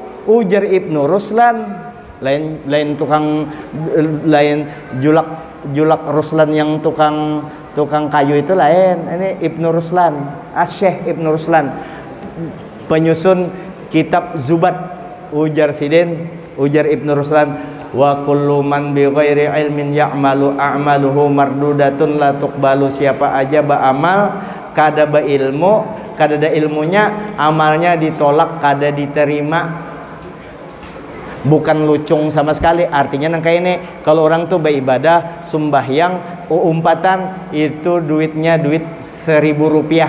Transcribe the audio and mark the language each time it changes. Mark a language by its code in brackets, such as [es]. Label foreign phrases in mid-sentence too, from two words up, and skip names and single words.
[bjn] Ujar Ibnu Ruslan, lain julak Ruslan yang tukang kayu itu lain. Ini Ibnu Ruslan, Syekh Ibnu Ruslan, penyusun kitab Zubat. [ar] Ujar Ibnu Ruslan, وكل من بغير علم يعمل أعماله مردودة لا تقبل. [bjn] Siapa aja beramal kada berilmu, kada ada ilmunya, amalnya ditolak, kada diterima. Bukan lucung sama sekali. Artinya nang kayak ini, kalau orang tuh beribadah sembahyang umpatan itu duitnya duit 1.000 rupiah.